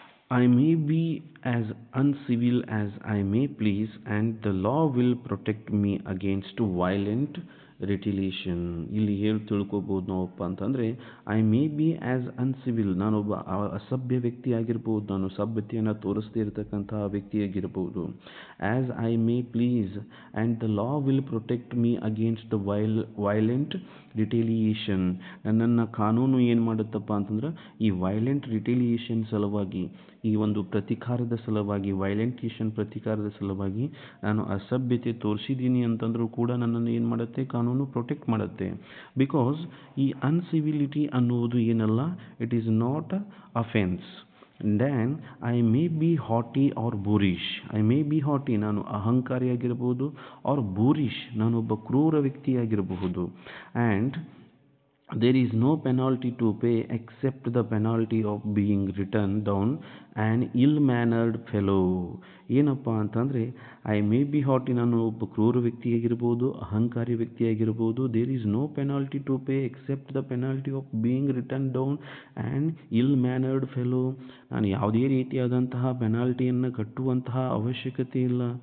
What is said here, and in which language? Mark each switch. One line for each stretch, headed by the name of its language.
English: I may be as uncivil as I may please, and the law will protect me against violent retaliation.
Kannada: ಇಲ್ಲಿ ಹೇಳಿ ತಿಳ್ಕೊಬೋದು ನಾವಪ್ಪ ಅಂತಂದರೆ
English: I may be as uncivil,
Kannada: ನಾನೊಬ್ಬ ಅಸಭ್ಯ ವ್ಯಕ್ತಿ ಆಗಿರ್ಬೋದು, ನಾನು ಸಭ್ಯತೆಯನ್ನು ತೋರಿಸದೇ ಇರತಕ್ಕಂತಹ ವ್ಯಕ್ತಿಯಾಗಿರ್ಬೋದು.
English: As I may please and the law will protect me against the violent retaliation.
Kannada: ನನ್ನನ್ನು ಕಾನೂನು ಏನು ಮಾಡುತ್ತಪ್ಪ ಅಂತಂದ್ರೆ ಈ ವೈಲೆಂಟ್ ರಿಟೇಲಿಯೇಷನ್ ಸಲುವಾಗಿ, ಈ ಒಂದು ಪ್ರತಿಕಾರದ ಸಲುವಾಗಿ, ವೈಲೆಂಟೇಷನ್ ಪ್ರತಿಕಾರದ ಸಲುವಾಗಿ ನಾನು ಅಸಭ್ಯತೆ ತೋರಿಸಿದ್ದೀನಿ ಅಂತಂದರೂ ಕೂಡ ನನ್ನನ್ನು ಏನು ಮಾಡುತ್ತೆ, ಕಾನೂನು ಪ್ರೊಟೆಕ್ಟ್ ಮಾಡುತ್ತೆ.
English: because ಈ uncivility
Kannada: ಅನ್ನುವುದು ಏನಲ್ಲ,
English: It is not offence. Then I may be haughty or boorish. I may be haughty,
Kannada: ನಾನು ಅಹಂಕಾರಿಯಾಗಿರ್ಬೋದು,
English: or boorish,
Kannada: ನಾನೊಬ್ಬ ಕ್ರೂರ ವ್ಯಕ್ತಿಯಾಗಿರಬಹುದು.
English: And there is no penalty to pay except the penalty of being written down an ill-mannered fellow.
Kannada: ಏನಪ್ಪ ಅಂತಂದರೆ
English: I may be haughty,
Kannada: ನಾನು ಒಬ್ಬ ಕ್ರೂರ ವ್ಯಕ್ತಿಯಾಗಿರ್ಬೋದು, ಅಹಂಕಾರಿ ವ್ಯಕ್ತಿಯಾಗಿರ್ಬೋದು.
English: There is no penalty to pay except the penalty of being written down and ill mannered fellow.
Kannada: ನಾನು ಯಾವುದೇ ರೀತಿಯಾದಂತಹ ಪೆನಾಲ್ಟಿಯನ್ನು ಕಟ್ಟುವಂತಹ ಅವಶ್ಯಕತೆ ಇಲ್ಲ.